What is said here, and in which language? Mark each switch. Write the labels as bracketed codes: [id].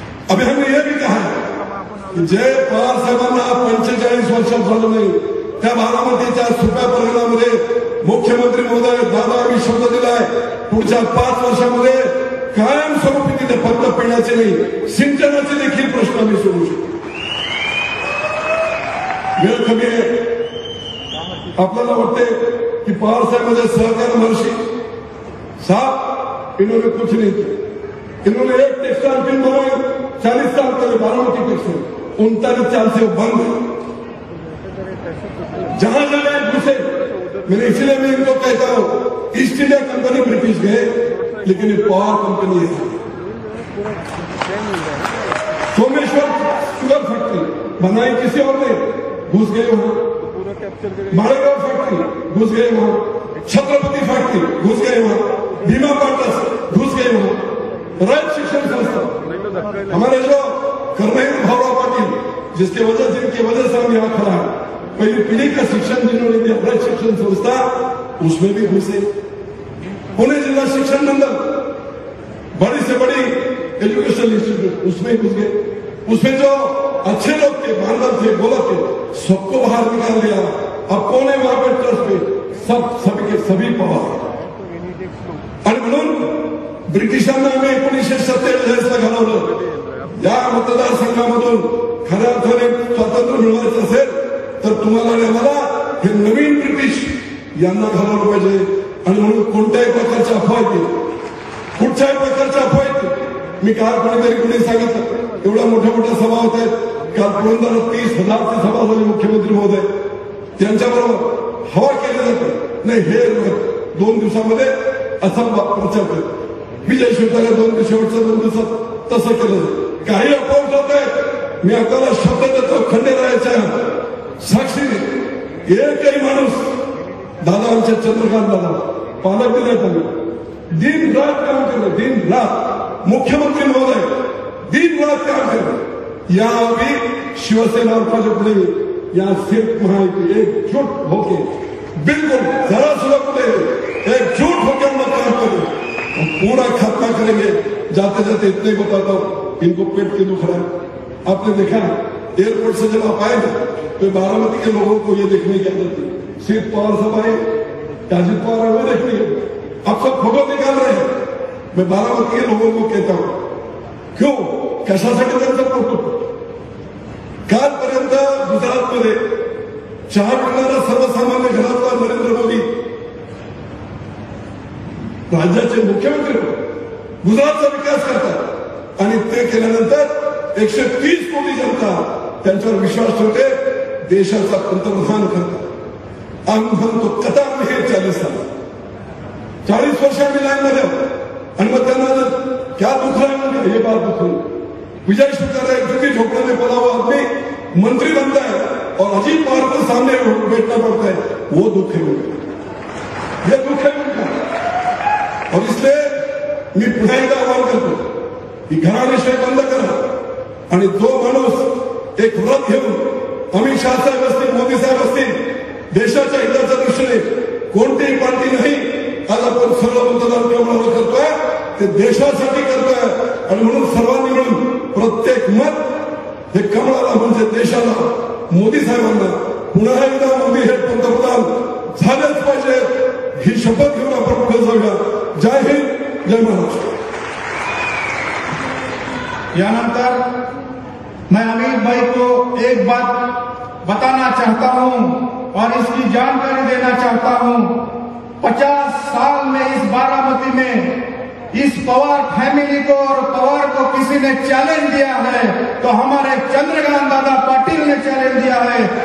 [hi] अभी हमने ये भी कहा की [mr] जय पवार साहेबांना 45 वर्षात झालं नाही, त्या बारामतीच्या सुप्या परगणामध्ये मुख्यमंत्री महोदय दादा आम्ही शब्द दिलाय, पुढच्या 5 वर्षामध्ये कायमस्वरूपी तिथे फक्त पिण्याचे नाही, सिंचनाचे देखील प्रश्न आम्ही सोडू शकतो. वेळ कमी आहे. आपल्याला वाटते की पवार साहेब म्हणजे सहकार महर्षी साहब, [hi] इन्होंने कुछ नहीं किया. इन्होंने एक टेक्सटाइल मिल बनाई 40 साल पहले बारामती टेक्सटाइल, 39 साल से वो बंद है. जहां जाए घुसे. मैंने इसलिए मैं इनको कहता हूं, ईस्ट इंडिया कंपनी ब्रिटिश गए, लेकिन ये पवार कंपनी है. सोमेश्वर शुगर फैक्ट्री बनाई किसी और ने, घुस गए वहां. मालेगांव फैक्ट्री घुस गए वहां. छत्रपति फैक्ट्री घुस गए वहां. भीमा पाटस घुस गए वहां. रयत शिक्षण संस्था, हमारे जो कर्मवीर भावराव पाटिल, जिसकी वजह से इनकी वजह से हम यहाँ खड़ा है, पहली पीढ़ी का शिक्षण जिन्होंने दिया, रयत शिक्षण संस्था, उसमें भी घुसे. पुणे जिला शिक्षण मंडल, बड़ी से बड़ी एजुकेशन इंस्टीट्यूट, उसमें घुस गए. उसमें जो अच्छे लोग थे, बांधव थे, गोलक थे, सबको बाहर निकाल दिया. अब कौन है वहां पर ट्रस्ट पे? सभी पवार. [mr] आणि म्हणून ब्रिटिशांना आम्ही 1947ला घालवलं. या मतदारसंघामधून खऱ्या अर्थाने स्वातंत्र्य मिळवायचं असेल तर तुम्हाला आणि आम्हाला हे नवीन ब्रिटिश यांना घालवलं पाहिजे. आणि म्हणून कोणत्याही प्रकारच्या अफवा येतील, कुठच्याही प्रकारच्या अफवा येतील. मी काल कोणी सांगितलं, एवढ्या मोठ्या सभा होत आहेत. काल पुरंदरात 30,000ची सभा झाली मुख्यमंत्री महोदय त्यांच्याबरोबर. हवा केली जाते. नाही, हे 2 दिवसामध्ये असा प्रचार करतो. विजय शिवतारे 2 दिवसात तसं केलं जातं. काही अपवाद होत आहेत. मी आपल्याला शब्द देतो खंडेरायाच्या साक्षीने, एकही माणूस दादा आमच्या चंद्रकांत दादा पालक दिले [hi] दिन रात [mr] काम केलं. दिन रात मुख्यमंत्री महोदय दिन रात काम केलं. [hi] याआधी शिवसेना और भाजपा ने यहाँ सिर्फ महायुति एकजुट होके बिल्कुल जरा सुधा कुछ एकजुट होकर हम लोग काम करेंगे, हम पूरा खात्मा करेंगे. जाते जाते इतने ही बताता हूँ, इनको पेट के दुख रहा है. आपने देखा एयरपोर्ट से जब आप आए ना तो बारामती के लोगों को ये देखने की आदत थी. सिर्फ पवार साहब आए, अजित पवार वो देखने आप सब फोटो निकाल रहे हैं. मैं बारामती के लोगों को कहता हूं, क्यों [mr] कशासाठी त्यांचं कौतुक. कालपर्यंत गुजरातमध्ये चहा पिणारा सर्वसामान्य घरातला नरेंद्र मोदी राज्याचे मुख्यमंत्री गुजरातचा विकास करतात आणि ते केल्यानंतर 130 कोटी जनता त्यांच्यावर विश्वास ठेवते, देशाचा पंतप्रधान करतात. आम्ही म्हणतो [hi] कतार में 40 साल [mr] 40 वर्ष आम्ही लाईन मध्ये आणि मग त्यांना [hi] क्या दुख रहा है, ये बात दुख रही. विजय शिवतारे क्योंकि झोपड़े में पड़ा हुआ आदमी मंत्री बनता है और अजीत पवार को सामने बैठना पड़ता है, वो दुख है उनका, ये दुख है उनका. और इसलिए [mr] मी पुन्हा एकदा आवाहन करतो की घराणेशाही बंद करा आणि जो माणूस एक व्रत घेऊन अमित शाह साहेब असतील, मोदी साहेब असतील, देशाच्या हिताच्या दृष्टीने कोणतीही पार्टी नाही, आज आपण सर्व मतदान केवळ करतोय ते देशासाठी करतोय. आणि म्हणून सर्वांनी मिळून प्रत्येक मत हे कमळाला म्हणजे देशाला, मोदी साहेबांना पुन्हा एकदा मोदी हे पंतप्रधान झालेच पाहिजे ही शपथ घेऊन आपण पुढे जाऊया. जय हिंद, जय महाराष्ट्र. [hi] यानंतर मैं अमित भाई को एक बात बताना चाहता हूं और इसकी जानकारी देना चाहता हूं. 50 साल में इस बारामती में इस पवार फैमिली को और पवार को किसी ने चैलेंज दिया है तो हमारे चंद्रकांत दादा पाटिल ने चैलेंज दिया है.